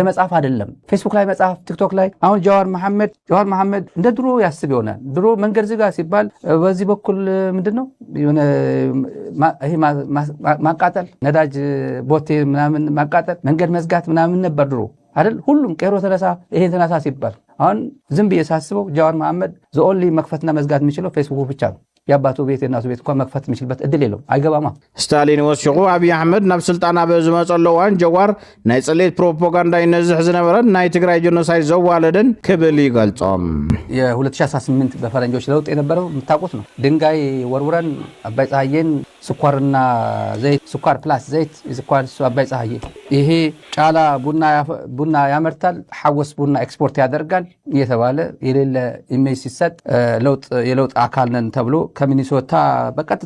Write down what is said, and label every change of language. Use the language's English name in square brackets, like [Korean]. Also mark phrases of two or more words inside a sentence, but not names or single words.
[Amharic] መጽሐፍ አይደለም ፌስቡክ ላይ መጽሐፍ ቲክቶክ ላይ አሁን ጀዋር መሐመድ እንደ ድሮ ያስብ ይሆናል ድሮ መንገድ ዝጋ ሲባል በዚህ በኩል ምንድነው የሆነ ይሄ ማቃጠል ነዳጅ ቦቴ ምናምን ማቃጠል መንገድ መዝጋት ምናምን ነበር ድሮ አይደል ሁሉም ቀሮ ተነሳ ይሄን ተነሳ ሲባል አሁን ዝም ብዬ ሳስበው ጀዋር መሐመድ ዘኦንሊ መክፈትና መዝጋት የሚችለው ፌስቡክ ብቻ ነው ያባቱ ቤት እናቱ ቤት እንኳን መክፈት የሚችልበት እድል የለውም አይገባማ [Tigrinya] ስታሊን ወሲቁ አብይ አህመድ ናብ ስልጣና በዝመጸለዋን ጀዋር ናይ ጽሌት ፕሮፓጋንዳ ይነዝሕ ዝነበረን ናይ ትግራይ ጄኖሳይድ ዘዋለደን ክብል ይገልጾም [Amharic] የ2018 በፈረንጆች ለውጥ የነበረው የምታውቁት ነው ድንጋይ ወርውረን አባይ ፀሐዬን ስኳርና ዘይት ስኳር ፕላስ ዘይት ስኳር አባይ ፀሐዬ ይሄ ጫላ ቡና ያመርታል ሐወስ ቡና ኤክስፖርት ያደርጋል እየተባለ የሌለ ኢሜጅ ሲሰጥ የለውጥ አካል ነን ተብሎ ከሚኒሶታ በቀጥታ